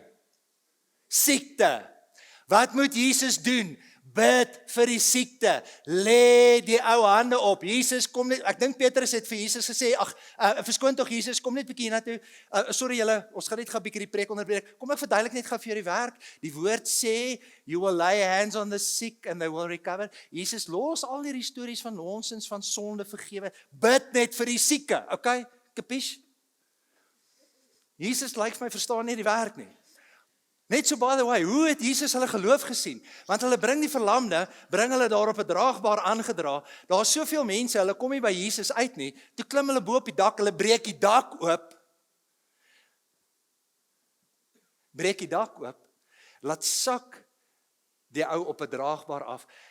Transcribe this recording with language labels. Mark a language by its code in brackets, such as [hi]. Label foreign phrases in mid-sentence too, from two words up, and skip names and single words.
[af] Siekte. Wat moet Jesus doen? Bid vir die siekte. Lê die ou hande op. Jesus kom net, ek dink Petrus het vir Jesus gesê, verskoon tog Jesus, kom net bietjie hiernatoe. Sorry julle, ons gaan net gou bietjie die preek onderbreek. Kom ek verduidelik net gou vir julle die werk. Die woord sê, [en] you will lay hands on the sick and they will recover. [af] Jesus los al hierdie stories van nonsens, van sonde vergewe. Bid net vir die sieke, okay? Kapies? Jesus lyk vir my verstaan nie die werk nie. Net so [en] by the way, [af] hoe het Jesus hulle geloof gesien? Want hulle bring die verlamde, bring hulle daar op 'n draagbaar aangedra. Daar's soveel mense, hulle kom nie by Jesus uit nie. Toe klim hulle bo op die dak, hulle breek die dak oop. Breek die dak oop. Laat sak die ou op 'n draagbaar af.